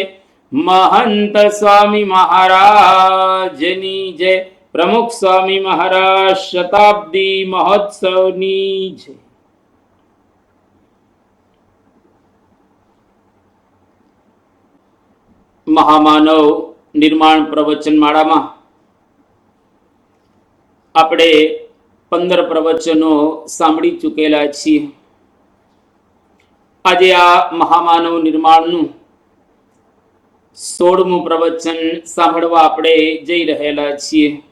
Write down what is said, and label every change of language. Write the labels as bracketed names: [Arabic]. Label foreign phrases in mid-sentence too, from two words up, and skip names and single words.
[Gujarati] મહંત સ્વામી મહારાજની જય। પ્રમુખ સ્વામી મહારાજ શતાબ્દી મહોત્સવની જય। મહામાનવ નિર્માણ પ્રવચન માળામાં આપણે 15 પ્રવચનો સાંભળી ચૂકેલા છીએ। આજે આ મહામાનવ નિર્માણનું 16મું પ્રવચન સાંભળવા આપણે જઈ રહેલા છીએ।